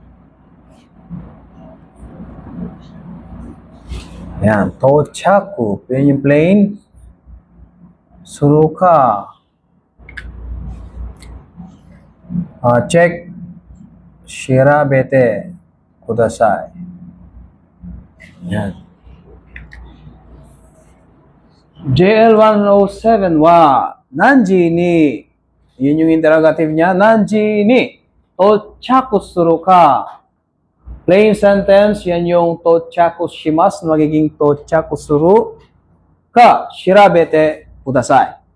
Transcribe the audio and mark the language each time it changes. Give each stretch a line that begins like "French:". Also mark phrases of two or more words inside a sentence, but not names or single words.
Filipino: Yan, tochaku. Yan yung plain.
Japanese: Suruka. Check. 調べてください.
Filipino: Yan.
Japanese: JL107は何時に,
Filipino: yun yung interrogative niya,
Japanese: 何時に到着するか.
English: Plain sentence,
Filipino: yan yung
Japanese: 到着します, magiging 到着するか調べてください.